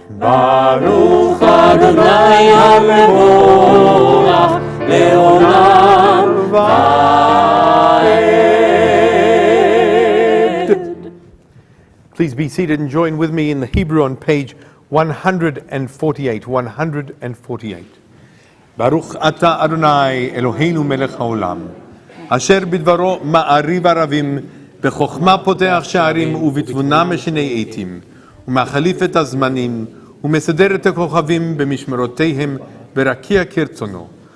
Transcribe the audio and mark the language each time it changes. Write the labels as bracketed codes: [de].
[he] ברוך אדוני המבורך, לעולם ועד. [en] Please be seated and join with me in the Hebrew on page 148. 148. [he] Baruch ata Adonai Eloheinu melech haolam, asher bidvaro ma'ariv arabim, בחוכמה פותח שערים ובתבונה משנה עתים, ומחליף את הזמנים, ומסדר את הכוכבים במשמרותיהם ברקיע כרצונו.